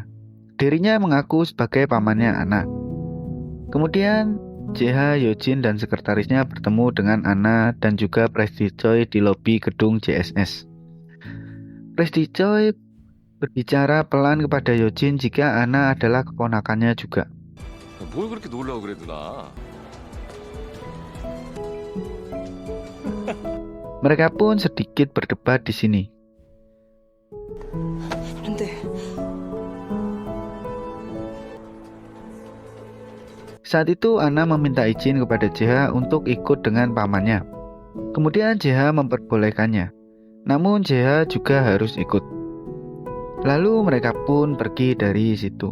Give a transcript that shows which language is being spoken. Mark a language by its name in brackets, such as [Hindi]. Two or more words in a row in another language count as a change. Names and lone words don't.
[Indonesian] Dirinya mengaku sebagai pamannya Anna. Kemudian Jeha, Yojin, dan sekretarisnya bertemu dengan Anna dan juga Prestige Choi di lobi gedung JSS. Prestige Choi berbicara pelan kepada Yojin jika Anna adalah keponakannya juga. [Korean] 뭘 그렇게 놀라고 그래 누나. [Indonesian] Mereka pun sedikit berdebat di sini. [Korean] 안 돼. [Indonesian] Saat itu Anna meminta izin kepada Jeha untuk ikut dengan pamannya. Kemudian Jeha memperbolehkannya. Namun Jeha juga harus ikut. Lalu mereka pun pergi dari situ.